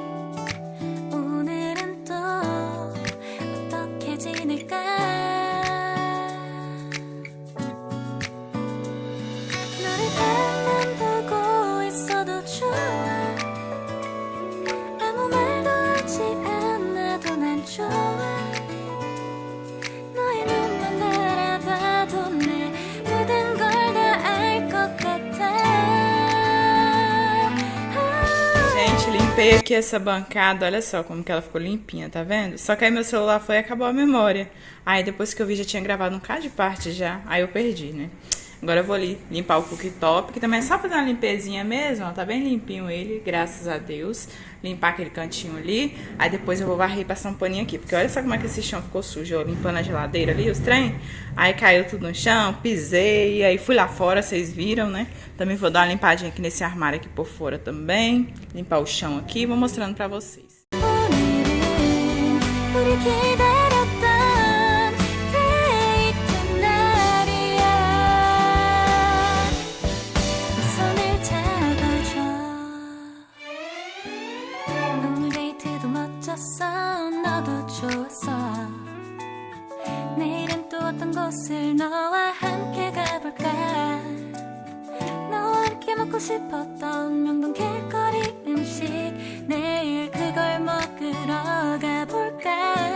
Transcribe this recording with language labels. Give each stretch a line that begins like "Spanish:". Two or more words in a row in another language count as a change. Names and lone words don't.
Korean: 오늘은 또 어떻게 지낼까 너를 바라만 보고 있어도 좋아 아무 말도 하지 않아도 난 좋아 너의 눈만 바라봐도 내 모든 걸 다 알 것 같아
Portuguese: Gente, limpei aqui essa bancada, olha só como que ela ficou limpinha, tá vendo? Só que aí meu celular foi e acabou a memória. Aí depois que eu vi já tinha gravado um bocado de parte já, aí eu perdi, né? Agora eu vou ali limpar o cooktop, que também é só fazer uma limpezinha mesmo, ó, tá bem limpinho ele, graças a Deus. Limpar aquele cantinho ali, aí depois eu vou varrer e passar um paninho aqui, porque olha só como é que esse chão ficou sujo, eu limpando a geladeira ali, os trem, aí caiu tudo no chão, pisei, aí fui lá fora, vocês viram, né? Também vou dar uma limpadinha aqui nesse armário aqui por fora também, limpar o chão aqui, vou mostrando pra vocês.
Korean: 오늘은 우리 기다렸던 데이트 날이야 손을 잡아줘 오늘 데이트도 멋졌어 너도 좋았어 내일은 또 어떤 곳을 너와 함께 가볼까 너와 함께 먹고 싶었던 명동 길거리 음식 내일 그걸 먹으러 가볼까